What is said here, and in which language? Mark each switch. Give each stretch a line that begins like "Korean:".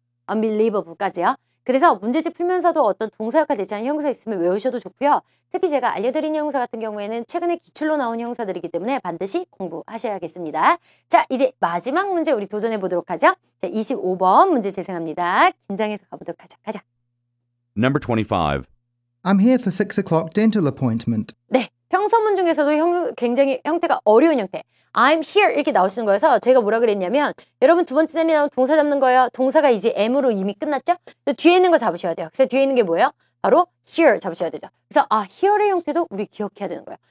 Korean: unbelievable까지요. 그래서 문제집 풀면서도 어떤 동사 역할 대체하는 형용사 있으면 외우셔도 좋고요. 특히 제가 알려드린 형용사 같은 경우에는 최근에 기출로 나온 형용사들이기 때문에 반드시 공부하셔야겠습니다. 자, 이제 마지막 문제 우리 도전해 보도록 하죠. 자, 25번 문제 재생합니다. 긴장해서 가보도록 하자. 가자.
English: Number 25. I'm here for 6 o'clock dental appointment.
Korean: 네, 평서문 중에서도 굉장히 형태가 어려운 형태.
English: I'm here
Korean: 이렇게 나오시는 거여서 제가 뭐라 그랬냐면 여러분 두 번째 자리에 나온 동사 잡는 거예요. 동사가 이제 M으로 이미 끝났죠? 그래서 뒤에 있는 거 잡으셔야 돼요. 그래서 뒤에 있는 게 뭐예요? 바로 here 잡으셔야 되죠. 그래서 here의 형태도 우리 기억해야 되는 거예요.